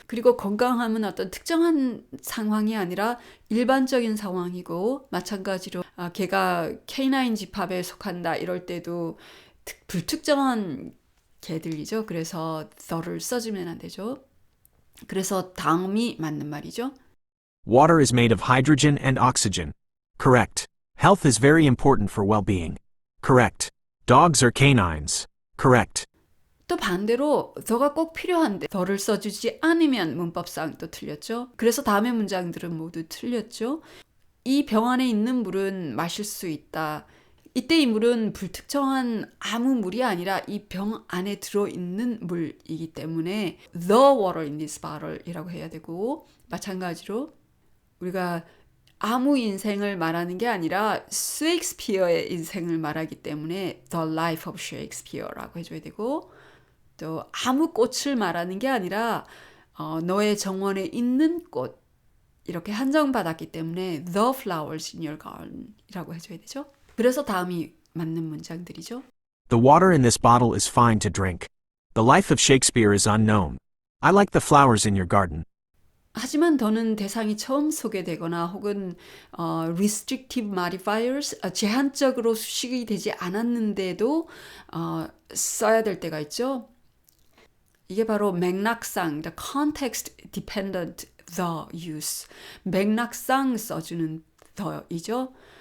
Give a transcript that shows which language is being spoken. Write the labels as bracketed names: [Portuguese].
[Korean] 그리고 건강함은 어떤 특정한 상황이 아니라 일반적인 상황이고, 마찬가지로 개가 K9 집합에 속한다 이럴 때도 불특정한 개들이죠. 그래서 the를 써주면 안 되죠. 그래서 다음이 맞는 말이죠. [English] Water is made of hydrogen and oxygen. Correct. Health is very important for well-being. Correct. Dogs are canines. Correct. [Korean] 또 반대로 the가 꼭 필요한데 the를 써주지 않으면 문법상 또 틀렸죠. 그래서 다음의 문장들은 모두 틀렸죠. 이 병 안에 있는 물은 마실 수 있다. 이때 이 물은 불특정한 아무 물이 아니라 이 병 안에 들어있는 물이기 때문에 [English] the water in this bottle [Korean] 이라고 해야 되고, 마찬가지로 우리가 아무 인생을 말하는 게 아니라 셰익스피어의 인생을 말하기 때문에 [English] the life of Shakespeare [Korean] 라고 해줘야 되고, 또 아무 꽃을 말하는 게 아니라 너의 정원에 있는 꽃 이렇게 한정받았기 때문에 [English] the flowers in your garden [Korean] 이라고 해줘야 되죠. 그래서 다음이 맞는 문장들이죠. [English] The water in this bottle is fine to drink. The life of Shakespeare is unknown. I like the flowers in your garden. [Korean] 하지만 더는 대상이 처음 소개되거나 혹은 restrictive modifiers, 제한적으로 수식이 되지 않았는데도 써야 될 때가 있죠. 이게 바로 맥락상, [English] the context dependent the use, [Korean] 맥락상 써주는 the이죠.